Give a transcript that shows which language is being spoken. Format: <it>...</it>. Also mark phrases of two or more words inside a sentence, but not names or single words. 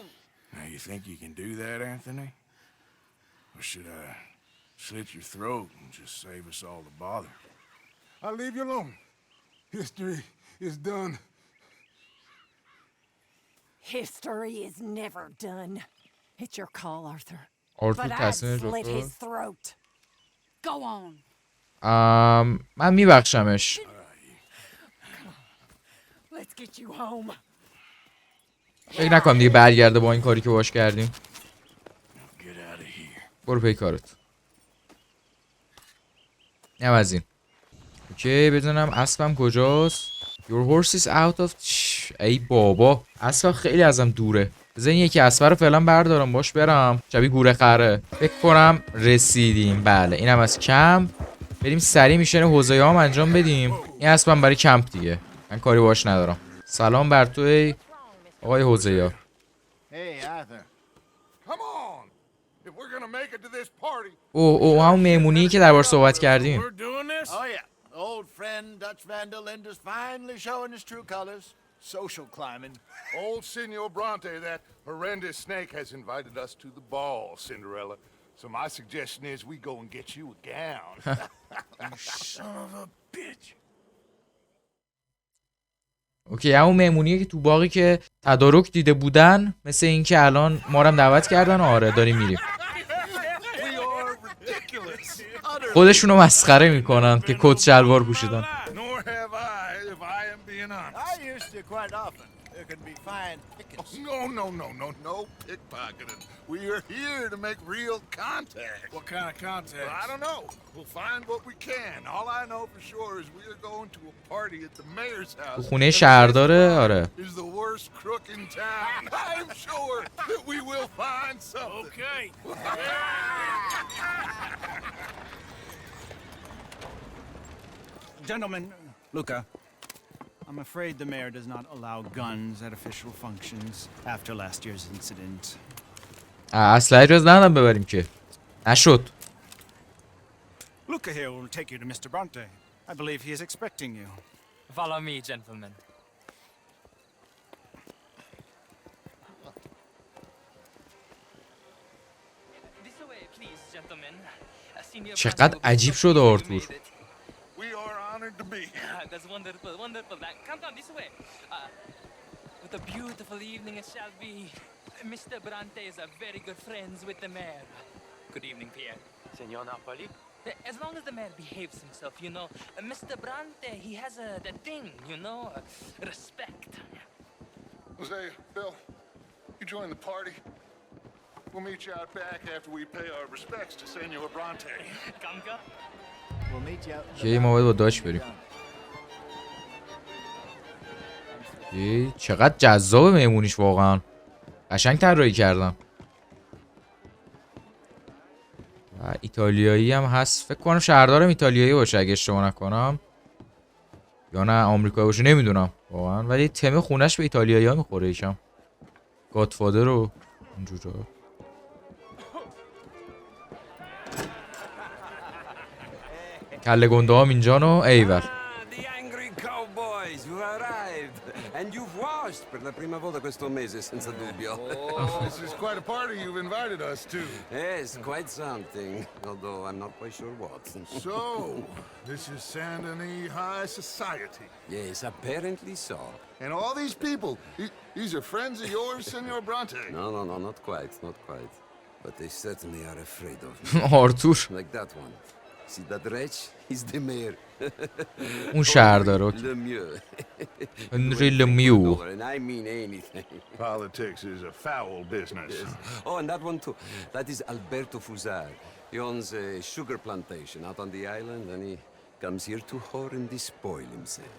<en>Now, you think you can do that, Anthony? Or should I slit your throat and just save us all the bother? I'll leave you alone. History is done. History is never done. It's your call, Arthur. آرتور But I'd</en> <fa>تصمیم</fa> <en>slit</en> <fa>دکتر.</fa> <en>his throat. Go on.</en> <fa>من میبخشمش.</fa> <en>Let's get you home.</en> <fa>فکر نکنم دیگه برگرده با این کاری که باش کردیم. برو پی کارت. نم از این. اوکی بدونم اسبم کجاست.</fa> <en>Your horse is out of</en> <fa>ای بابا اسب خیلی ازم دوره. بذار این یکی اسب رو فعلا بردارم باش برم. شبیه گوره خره. فکر کنم رسیدیم. بله اینم از کمپ. بریم سریع میشن حوزه هم انجام بدیم. این اسبم برای کمپ دیگه. من کاری باش ندارم. سلام بر تو ای آقای حوزه.</fa> <en>Hey, Arthur. Come on. If we're gonna make it to this party. او همون مهمونی که دربارش صحبت کردیم. We're doing this? Oh, yeah. Old friend Dutch Van der Linde's finally showing his true colors. Social climbing. Old Senor Bronte, that horrendous snake, has invited us to the ball, Cinderella. So my suggestion is we go and get you a gown. You son of a bitch.</en> <fa>اوکی همون مهمونیه که تو باقی که تدارک دیده بودن مثل این که الان ما رو هم دعوت کردن. آره داریم میریم. خودشونو مسخره میکنن که کت شلوار پوشیدن.</fa> <en>Nor have I, if I am being honest. I used to quite often. There can be fine pickets. No pickpocketing. We are here to make real contact. What kind of contact? Well, I don't know. We'll find what we can. All I know for sure is we are going to a party at the mayor's house.</en> <fa>تو خونه شهرداره. آره.</fa> <en>Is the worst crook in town. I'm sure that we will find something. Okay. Gentlemen, Luca, I'm afraid the mayor does not allow guns at official functions after last year's incident.</en> <fa>اصلا اجازه ندادم ببریم که. نشد.</fa> <en>Luca here will take you to Mr. Bronte. I believe he is expecting you. Follow me, gentlemen. This way, please, gentlemen. چقدر عجیب شد آرتور. We are honored to be here. That's wonderful, wonderful. Come on, this way. What a beautiful evening it shall be. Mr. Bronte is a very good friends with the mayor. Good evening, Pierre. Senor Napoli? As long as the mayor behaves himself, you know. Mr. Bronte, he has the thing, you know, respect. Jose, Bill, you join the party. We'll meet you out back after we pay our respects to Senor Bronte. Kanka? We'll meet you out.</en> <fa>که ما باید با داش بریم. چقدر جذاب مهمونیش واقعا. قشنگ طراحی کردم. و ایتالیایی هم هست. فکر کنم شهردارم ایتالیایی باشه اگه اشتباه نکنم. یا نه آمریکایی باشه نمیدونم واقعا. ولی تم خونش به ایتالیایی ها میخوره یکم. گادفادر رو اینجورا. کله گنده هم اینجا نو ایور.</fa> <en>And you've washed</en> <it>per la prima volta questo mese, senza dubbio.</it> <en>Oh, this is quite a party you've invited us to. Yes, quite something, although I'm not quite sure what. So, this is Saint Denis High Society. Yes, apparently so. And all these people, these are friends of yours, Senor Bronte? No, not quite, not quite. But they certainly are afraid of me. Arthur. Like that one. See that wretch? He's the mayor.</en> <fa>اون شهردار.</fa> <en>Henry Lemieux. And I mean anything. Politics is a foul business. Yes. Oh, and that one too. That is Alberto Fusar. He owns a sugar plantation out on the island, and he comes here to whore and despoil himself.</en>